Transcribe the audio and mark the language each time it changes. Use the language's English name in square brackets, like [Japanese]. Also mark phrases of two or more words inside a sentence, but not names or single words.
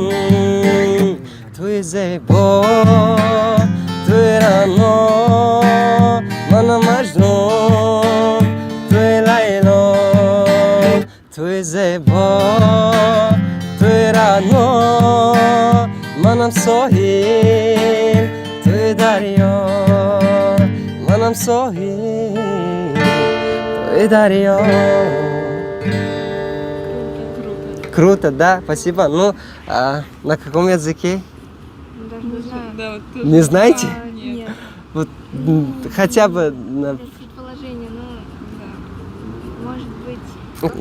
[Tajik] Туи зебо, туи рано, манам маҷнун, туи лайло, туи зебо, туи рано, манам соҳил, туи дарё, манам соҳил, туи дарё. [Russian] Круто, да, спасибо. Ну, на каком языке? Даже не знаю. Да, вот тоже. Не знаете? Нет. Вот хотя бы Это предположение, ну, может быть...